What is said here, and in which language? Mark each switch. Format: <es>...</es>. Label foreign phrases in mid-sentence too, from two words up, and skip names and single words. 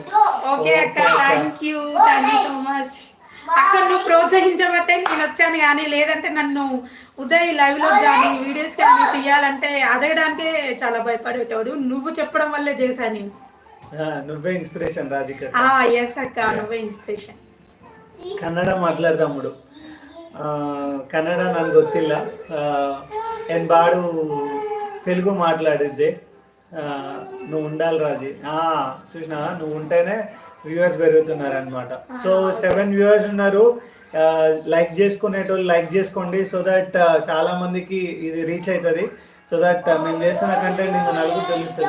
<te>ఓకే అక్క,</te> <en>thank you so much</en> <te>అక్క. నువ్వు ప్రోత్సహించబట్టే నేను వచ్చాను, కానీ లేదంటే నన్ను ఉదయ్ లైవ్ లో కానీ వీడియోస్ కానీ తీయాలంటే అదయడానికే చాలా భయపడేటోడు. నువ్వు చెప్పడం వల్లే చేశాను నేను. నువ్వే ఇన్స్పిరేషన్ రాజిక. ఎస్ అక్క, నువ్వే ఇన్స్పిరేషన్.</te> <kn>ಕನ್ನಡ ಮಾತಾಡ್ದಮ್ಮಡು, ಕನ್ನಡ ನನಗೆ ಗೊತ್ತಿಲ್ಲ. ಏನು ಬಾಡು</kn> <te>తెలుగు మాట్లాడిద్దే. నువ్వు ఉండాలి రాజీ. చూసినా, నువ్వు ఉంటేనే వ్యూవర్స్ పెరుగుతున్నారనమాట. సో 7 వ్యూవర్స్ ఉన్నారు. లైక్ చేసుకునేటోళ్ళు లైక్ చేసుకోండి,</te> <en>so that</en> <te>చాలా మందికి ఇది రీచ్ అవుతుంది.</te> <en>so that</en> <te>మేము చేస్తున్న కంటెంట్ ఇంకా నలుగురు తెలుస్తుంది.</te>